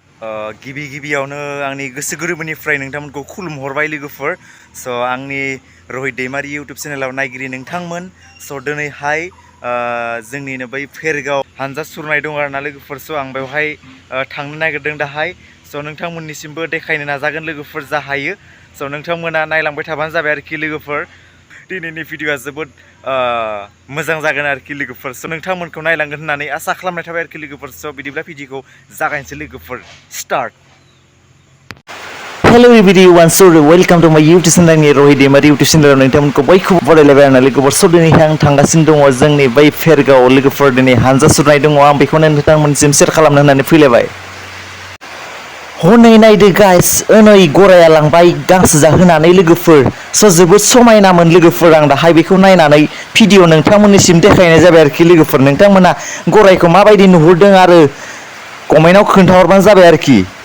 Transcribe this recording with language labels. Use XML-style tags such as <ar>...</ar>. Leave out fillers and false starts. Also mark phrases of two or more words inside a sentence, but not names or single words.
<brx>गिबि गिबियावनो आंनि गोसो गोरबोनिफ्राय नोंथांमोनखौ खुलुमहरबाय लोगोफोर स' आंनि रहित दैमारि इउटुब चेनेलाव नायगिरि नोंथांमोन स' दिनैहाय जोंनिनो बै फेरगाव हानजा सुरनाय दं आरोना लोगोफोर स' आं बेवहाय थांनो नागिरदों दाहाय स' नोंथांमोननिसिमबो देखायनो नाजागोन लोगोफोर जा हायो स' नोंथांमोना नायलांबाय थाबानो जाबाय आरोखि लोगोफोर दिनैनि भिडिअआ जोबोद मोजां जागोन आरोखि लोगोफोर स' नोंथांमोनखौ नायलांगोन होननानै आसा खालामनाय थाबाय आरोखि लोगोफोर स' बिदिब्ला भिडिअखौ जागायनोसै</brx> <en>लोगोफोर स्टार्ट Hello everyone, so welcome to my YouTube channel</en> <brx>नि रहित दैमारि</brx> <en>YouTube channel</en> <brx>नोंथांमोनखौ बयखौबो बरायलायबाय आरोना लोगोफोर स' दिनैहाय आं थांगासिनो दङ जोंनि बै फेरगाव लोगोफोर दिनै हानजा सुरनाय दङ आं बेखौनो नोंथांमोननिसिम शेयार खालामनो होननानै फैलायबाय हनै नायदो गाइस नै गराया लांबाय गांसो जाहोनानै लोगोफोर स' जोबोद समायनामोन लोगोफोर आं दाहाय बेखौ नायनानै भिडिअ नोंथांमोननिसिम देखायनाय जाबाय आरोखि लोगोफोर नोंथांमोना गरायखौ माबायदि नुहुरदों आरो कमेन्टआव खोन्थाहरबानो जाबाय आरोखि</brx>